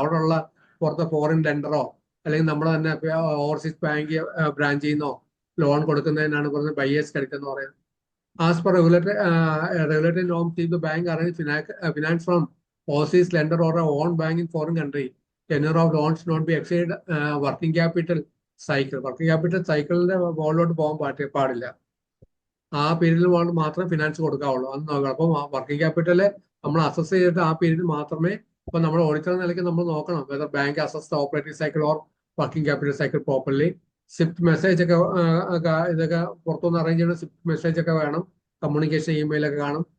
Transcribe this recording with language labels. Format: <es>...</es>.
<ml>അവിടെയുള്ള പുറത്തെ ഫോറിൻ ലെൻഡറോ അല്ലെങ്കിൽ നമ്മൾ തന്നെ ഓവർസീസ് ബാങ്ക് ബ്രാഞ്ചിൽ നിന്നോ ലോൺ കൊടുക്കുന്നതിനാണ് പറഞ്ഞത് ബയേഴ്സ് ക്രെഡിറ്റ് എന്ന് പറയുന്നത്.</ml> <en>As per regulatory norms, if the bank arrange finance from overseas lender or a own bank in foreign country, tenure of loans should not be exceed working capital cycle.</en> <ml>Working capital cycle മുകളിലോട്ട് പോകാൻ പാടില്ല. ആ പീരീഡിൽ മാത്രമേ finance കൊടുക്കാവുള്ളൂ. അന്ന് നോക്കണം. അപ്പം working capital നമ്മൾ അസസ് ചെയ്തിട്ട് ആ പീരീഡ് മാത്രമേ, ഇപ്പൊ നമ്മൾ ഓഡിറ്റർ നിലയ്ക്ക് നമ്മൾ നോക്കണം</ml> <en>Whether bank assess operating cycle or working capital cycle properly.</en> <ml>Swift message ഒക്കെ ഇതൊക്കെ പുറത്തുനിന്ന് അറേഞ്ച് ചെയ്യുന്ന സ്വിഫ്റ്റ് മെസ്സേജ് ഒക്കെ വേണം, കമ്മ്യൂണിക്കേഷൻ ഇമെയിലൊക്കെ കാണും.</ml>